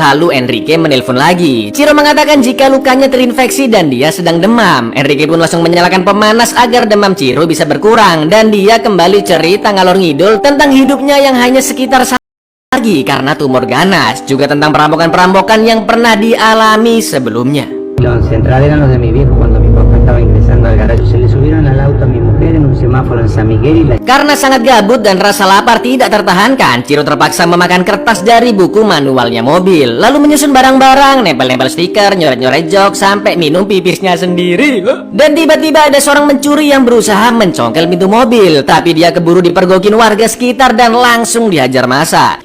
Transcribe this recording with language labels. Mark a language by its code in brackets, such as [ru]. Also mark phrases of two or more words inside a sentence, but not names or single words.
[id] Lalu Enrique menelpon lagi. Ciro mengatakan jika lukanya terinfeksi dan dia sedang demam. Enrique pun langsung menyalakan pemanas agar demam Ciro bisa berkurang. Dan dia kembali cerita ngalor ngidul tentang hidupnya yang hanya sekitar lagi karena tumor ganas. Juga tentang perampokan-perampokan yang pernah dialami sebelumnya. [es] Los centrales eran los de mi viejo cuando mi papá estaba ingresando al garaje. Se le subieron al auto a mi mujer en un semáforo en San Miguel y la... [id] Karena sangat gabut dan rasa lapar tidak tertahankan, Ciro terpaksa memakan kertas dari buku manualnya mobil. Lalu menyusun barang-barang, nempel-nempel stiker, nyoret-nyoret jok, sampai minum pipisnya sendiri. Dan tiba-tiba ada seorang mencuri yang berusaha mencongkel pintu mobil. Tapi dia keburu dipergokin warga sekitar dan langsung dihajar massa.